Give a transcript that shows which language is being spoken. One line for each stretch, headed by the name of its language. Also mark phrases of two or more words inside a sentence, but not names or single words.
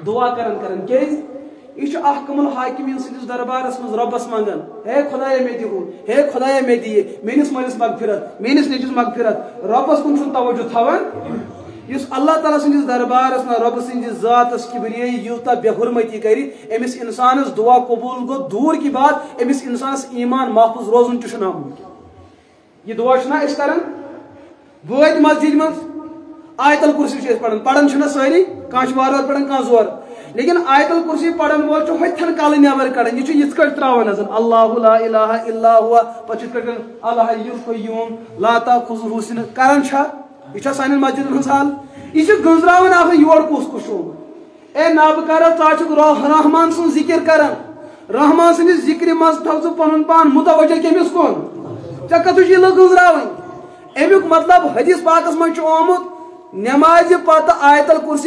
Kashmiri: دعا کران کیٛازِ یہ اخ کمل حاکمین سندس دربارس مز ربس منگان ہے خدایا مے دِہو ہے خدایا مے دِیہِ میٲنِس مٲلِس مغفرت میٲنِس نیٚچوِس مغفرت ربس کُن چھُنہٕ توجہ تھاوان یُس اللہ تعالیٰ سندس دربارس منٛز رۄبہٕ سٕنٛدِس ذاتس کِبریٲیی یوٗتاہ بے حُرمتی کرِ أمِس انسانس دعا قبوٗل گوٚو دوٗر کی بات أمِس انسانس ایٖمان محفوظ روزُن تہِ چھُ نامُمکِن یہِ دعا چھِنا أسۍ کران وٲتۍ مسجد منٛز آیت الکُرسی چھِ أسۍ پران چھِنا سٲری کانٛہہ چھُ وارٕ وارٕ پران کانٛہہ زورٕ لیکن آیت الکُرسی پرن وول چھُ ہوٚتھٮ۪ن کالہٕ نٮ۪بر کڑان یہِ چھُ یِتھ کٲٹھۍ تراوان حظ اللہ
Arabic: لا الہ الا ہوا
Kashmiri: پتہٕ چھُ یِتھ کٲٹھۍ
Arabic: الحی القیوم لا تاخُذہُ سِنۃ
Kashmiri: کران چھا یہِ چھا سانٮ۪ن مسجدن ہٕنٛز حال یہِ چھُ گٔنزراوان آسان یور کُس کُس چھُ آمُت اے نابکارا ژٕ چھُکھ رحمان سُنٛد ذِکر کران رحمان سٕنٛدِس ذِکرِ منٛز تھاو ژٕ پنُن پان متوجہ کٔمِس کُن ژےٚ کتھ چھُ یہِ گٔنزراوٕنۍ امیُک مطلب حدیث پاکس منٛز چھُ آمُت نمازِ پتہٕ آیت الکُرسی